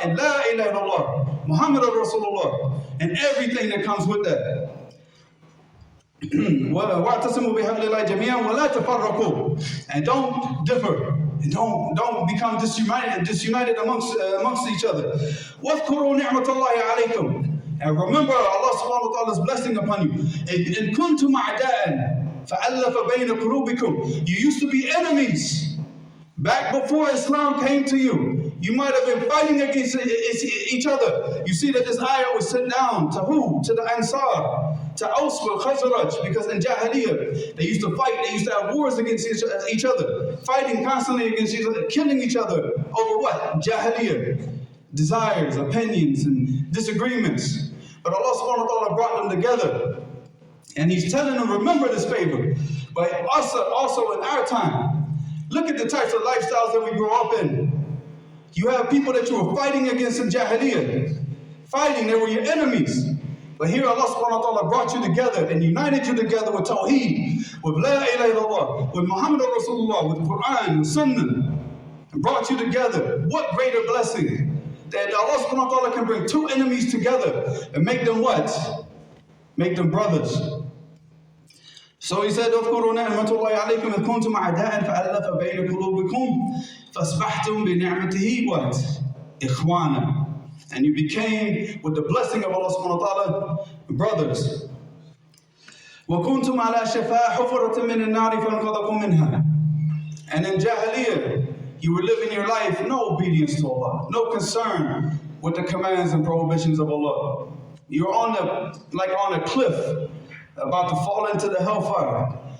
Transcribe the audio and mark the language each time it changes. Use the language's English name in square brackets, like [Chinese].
[English] And La ilaha illallah, Muhammad Rasulullah, and everything that comes with that. [Arabic] وَاعْتَصِمُوا بِحَبْلِ اللَّهِ جَمِيعًا وَلَا تَفَرَّقُوا. [English] And don't differ. And don't become disunited amongst each other. [Arabic] وَاذْكُرُوا نِعْمَةَ اللَّهِ عَلَيْكُمْ. [English] And remember Allah subhanahu wa ta'ala's blessing upon you. [Arabic] إِن كُنتُمْ أَعْدَاءً فَأَلَّفَ بَيْنَ قُلُوبِكُمْ. [English] You used to be enemies. Back before Islam came to you, you might have been fighting against each other. You see that this ayah was sent down to who? To the Ansar, to Aus wal Khazraj, because in Jahiliyyah, they used to fight, they used to have wars against each other, fighting constantly against each other, killing each other over what? Jahiliyyah, desires, opinions, and disagreements. But Allah subhanahu wa ta'ala brought them together. And He's telling them, remember this favor. But also in our time, look at the types of lifestyles that we grow up in. You have people that you were fighting against in Jahiliyyah. Fighting, they were your enemies. But here Allah subhanahu wa ta'ala brought you together and united you together with Tawheed, with La ilaha illallah, with Muhammad Rasulullah, with Quran and Sunnah, and brought you together. What greater blessing that Allah subhanahu wa ta'ala can bring two enemies together and make them what? Make them brothers. So He said, [Arabic] اذكروا نعمة الله عليكم إذ كنتم أعداء فألف بين قلوبكم فأصبحتم بنعمته what? إخوانا. [English] And you became, with the blessing of Allah subhanahu wa ta'ala, brothers. [Arabic] وكنتم على شفا حفرة من النار فانقذكم منها. [English] And in Jahiliyyah, you were living your life, no obedience to Allah, no concern with the commands and prohibitions of Allah. You're like on a cliff, about to fall into the hellfire.